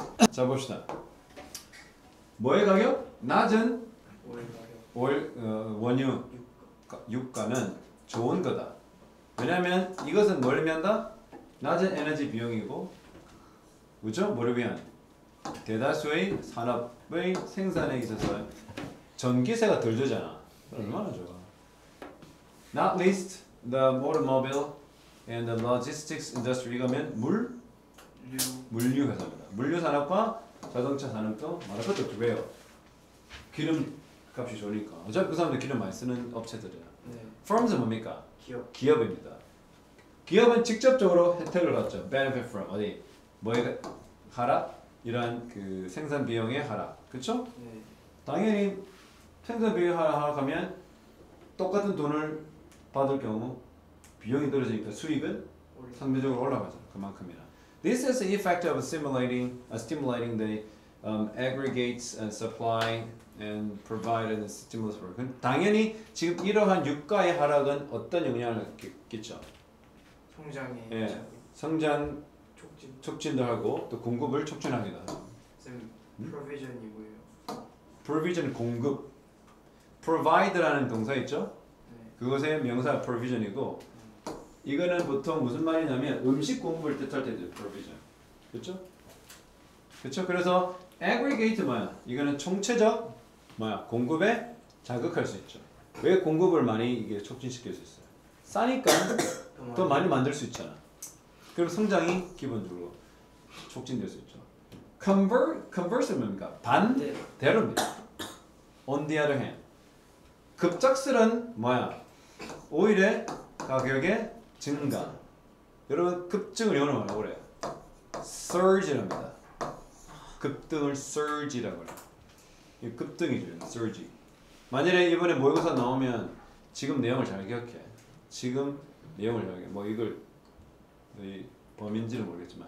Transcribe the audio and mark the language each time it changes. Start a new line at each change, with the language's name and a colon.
Korean: 자 봅시다. 뭐의 가격? 낮은 원유 유가는 좋은 거다. 왜냐면 이것은 뭘 의미한다? 낮은 에너지 비용이고, 그죠? 뭐를 위한? 대다수의 산업의 생산에 있어서 전기세가 덜 들잖아. 얼마나 좋아.
English: Not least the automobile and the logistics industry.
Korean: 이거면 물류 회사입니다. 물류 산업과 자동차 산업도 말할 것도 없죠. 왜요? 기름 값이 좋으니까. 어차피 그 사람들 기름 많이 쓰는 업체들이야. 네. Firms은 뭡니까? 기업. 기업입니다. 기업은 직접적으로 혜택을 받죠.
English: Benefit from
Korean: 어디? 뭐에 하락? 이러한 그 생산 비용의 하락. 그렇죠? 네. 당연히 생산 비용이 하락하면 똑같은 돈을 받을 경우 비용이 떨어지니까 수익은 상대적으로 올라가잖아. 그만큼이나.
English: This is the effect of stimulating the aggregates supply and provided stimulus for.
Korean: 당연히 지금 이러한 유가의 하락은 어떤 영향을 끼쳐? 성장에 예, 성장 촉진. 촉진도 하고 또 공급을 촉진하기도 하죠. 쌤 provision이 뭐예요? Provision 공급. Provide라는 동사 있죠? 네. 그것의 명사 provision이고, 이거는 보통 무슨 말이냐면 음식 공급을 뜻할 때도 provision. 그렇죠? 그렇죠? 그래서 aggregate 뭐야? 이거는 총체적 뭐야? 공급에 자극할 수 있죠. 왜 공급을 많이 이게 촉진시킬 수 있어요? 싸니까 더 많이 만들 수 있잖아. 그럼 성장이 기본적으로 촉진될 수 있죠. Conversely 뭡니까? 반대로입니다.
English: On the other hand,
Korean: 급작스런 뭐야? 오일의 가격의 증가. 여러분 급증을 영어로 뭐라고 그래요? Surge랍니다. 급등을 surge라고 해요. 이 급등이죠, surge. 만일에 이번에 모의고사 나오면 지금 내용을 잘 기억해. 지금 내용을 잘 기억해. 뭐 이걸 이 범인지는 모르겠지만